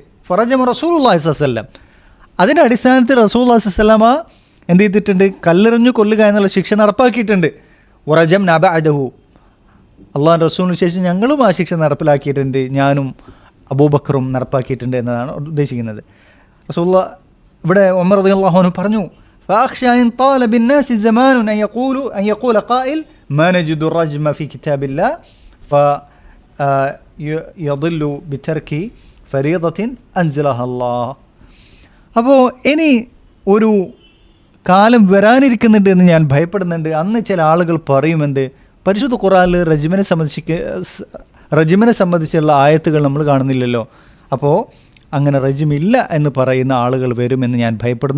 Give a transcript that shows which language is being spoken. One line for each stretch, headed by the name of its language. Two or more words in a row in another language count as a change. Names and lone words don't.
Arabic: فرجم رسول الله صلى الله عليه وسلم.
Malayalam: അതിൻ്റെ അടിസ്ഥാനത്തിൽ
Arabic: رسول الله صلى الله عليه وسلم
Malayalam: എന്ത് ചെയ്തിട്ടുണ്ട്, കല്ലെറിഞ്ഞു കൊല്ലുക എന്നുള്ള ശിക്ഷ നടപ്പാക്കിയിട്ടുണ്ട്.
Arabic: ورجمنا بعده,
Malayalam: അള്ളാഹുവിൻ്റെ റസൂലിന് ശേഷം ഞങ്ങളും ആ ശിക്ഷ നടപ്പിലാക്കിയിട്ടുണ്ട്, ഞാനും അബൂബക്കറും നടപ്പാക്കിയിട്ടുണ്ട് എന്നതാണ് ഉദ്ദേശിക്കുന്നത്. റസൂലുള്ളാഹി ഇവിടെ ഉമർ
Arabic: رضي الله عنه
Malayalam: പറഞ്ഞു,
Arabic: فأخشى إن طال بالناس زمان أن يقول قائل ما نجد الرجم في كتاب الله فيضل بترك فريضة أنزلها الله.
Malayalam: അപ്പോൾ ഇനി ഒരു കാലം വരാനിരിക്കുന്നുണ്ട് എന്ന് ഞാൻ ഭയപ്പെടുന്നുണ്ട്. അന്ന് ചില ആളുകൾ പറയുമെന്ത്, പരിശുദ്ധ ഖുർആനിൽ റജ്മിനെ സംബന്ധിച്ചുള്ള ആയത്തുകൾ നമ്മൾ കാണുന്നില്ലല്ലോ, അപ്പോൾ അങ്ങനെ റജ്മില്ല എന്ന് പറയുന്ന ആളുകൾ വരുമെന്ന് ഞാൻ ഭയപ്പെടുന്നു.